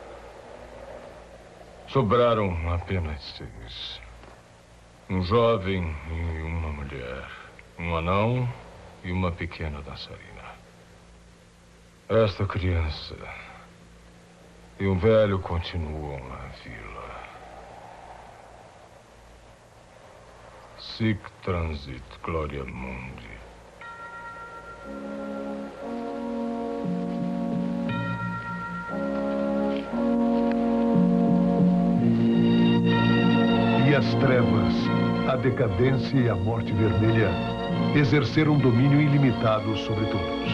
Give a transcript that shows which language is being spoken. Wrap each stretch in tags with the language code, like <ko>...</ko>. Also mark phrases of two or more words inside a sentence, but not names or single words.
<pt>Sobraram apenas 6. Um jovem e uma mulher. Um anão e uma pequena dançarina. Esta criança e um velho continuam na vila.</pt> <la>Sic transit gloria mundi.</la> <pt>E as trevas, a decadência e a morte vermelha exerceram domínio ilimitado sobre todos.</pt>